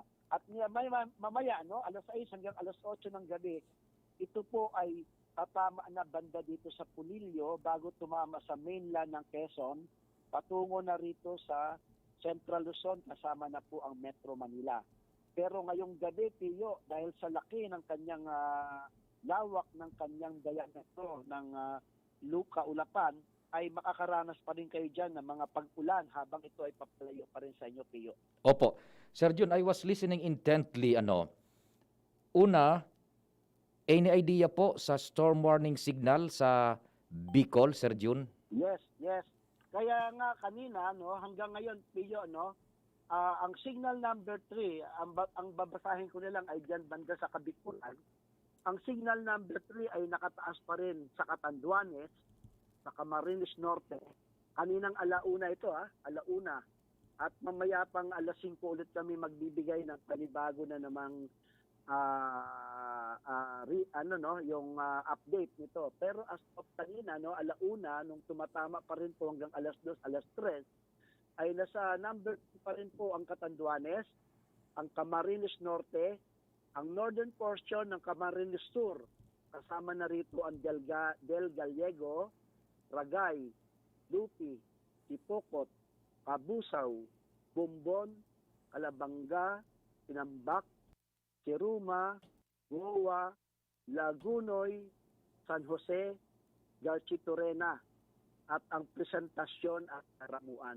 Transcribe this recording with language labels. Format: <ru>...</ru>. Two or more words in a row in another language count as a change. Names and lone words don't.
<tl>At mamaya, no, alas 6 hanggang alas 8 ng gabi, ito po ay tatama na banda dito sa Pulillo bago tumama sa mainland ng Quezon, patungo na rito sa Central Luzon, kasama na po ang Metro Manila. Pero ngayong gabi, Pio, dahil sa laki ng kanyang lawak ng kanyang diametro ng Luka Ulapan, ay makakaranas pa rin kayo dyan ng mga pag-ulan habang ito ay papalayo pa rin sa inyo, Pio. Opo.</tl> <en>Sir Jun, I was listening intently.</en> <tl>Una,</tl> <en>any idea</en> <tl>po sa</tl> <en>storm warning signal</en> <tl>sa Bicol, Sir Jun? Yes. Kaya nga kanina, no, hanggang ngayon, Pio, no, ang</tl> <en>signal number</en> <tl>3, ang babasahin ko na lang ay dyan banda sa Kabikulan. Ang</tl> <en>signal number</en> <tl>3 ay nakataas pa rin sa Catanduanes, sa Camarines Norte. Kaninang alauna ito, alauna. At mamaya pang alas 5 ulit kami magbibigay ng panibago na namang yung update nito. Pero</tl> <en>as of</en> <tl>kanina, no, alauna, nung tumatama pa rin po hanggang alas 2, alas 3, ay nasa number 2 pa rin po ang Catanduanes, ang Camarines Norte, ang northern portion ng Camarines Sur, kasama na rito ang Del Gallego, Ragay, Lupi, Sipokot, Kabusaw, Bumbon, Calabanga, Tinambak, Siruma, Goa, Lagunoy, San Jose, Garchitorena, at ang Presentasyon at Karamuan.</tl>